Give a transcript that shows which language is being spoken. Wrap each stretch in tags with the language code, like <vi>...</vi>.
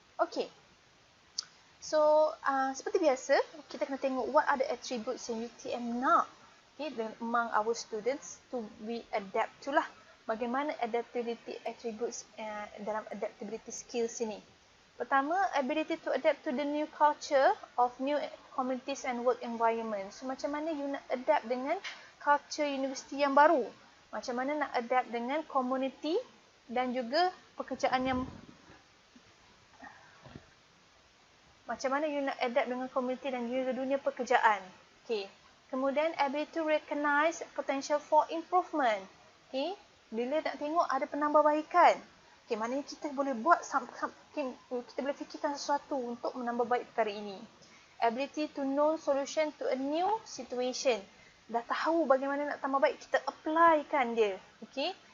<en>Okay. So,</en> <ms>seperti biasa, kita kena tengok</ms> <en>what are the attributes</en> <ms>yang UTM nak,</ms> <en>okay, among our students to be adapt to lah.</en> <ms>Bagaimana adaptability attributes dalam adaptability skills ini.</ms> <en>Pertama, ability to adapt to the new culture of new communities and work environment.</en> <ms>So, macam mana you nak adapt dengan culture universiti yang baru? Macam mana nak adapt dengan community dan juga pekerjaan yang macam mana you nak adapt dengan community dan juga dunia pekerjaan.</ms> <en>Okay. Kemudian, ability to recognize potential for improvement. Okay.</en> <ms>Bila nak tengok ada penambahbaikan. Okay, maknanya kita boleh buat kita boleh fikirkan sesuatu untuk menambah baik perkara ini.</ms> <en>Ability to know solution to a new situation.</en> <ms>Dah tahu bagaimana nak tambah baik, kita applykan dia. Okay.</ms>